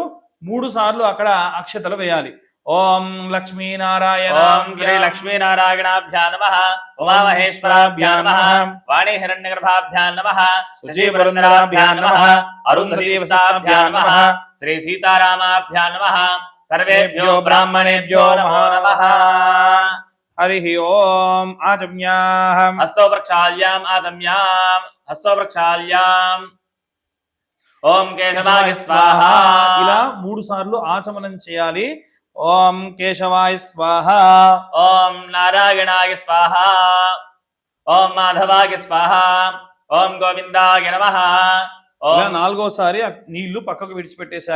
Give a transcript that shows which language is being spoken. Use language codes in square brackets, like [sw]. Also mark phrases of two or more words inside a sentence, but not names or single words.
[te] 3 సార్లు అక్కడ అక్షతలు వేయాలి. [sa] ఓం లక్ష్మీనారాయణ. ఓం శ్రీ లక్ష్మీనారాయణాభ్యా నమః. ఉమామహేశ్వరాభ్యా నమః. వాణీ హిరణ్యగర్భాభ్యా నమః. శచీపురందరాభ్యా నమః. అరుంధతీవసాభ్యా నమః. శ్రీ సీతారామాభ్యా నమః. सर्वेभ्यो ब्राह्मणेभ्यो नमो नमः। हरिः ओम् आचम्याः हस्तो प्रक्षाल्याम् आचम्याम् हस्तो प्रक्षाल्याम् ఓం కేశవాయ స్వాహ [te] ఇలా 3 సార్లు ఆచమనం చేయాలి. [sa] ఓం కేశవాయ స్వాహ, ఓం నారాయణాయ స్వాహ, ఓం మాధవాయ స్వాహ, ఓం గోవిందాయ నమః. [te] ఇలా 4వసారి నీళ్లు పక్కకు విడిచిపెట్టేసేయాలి.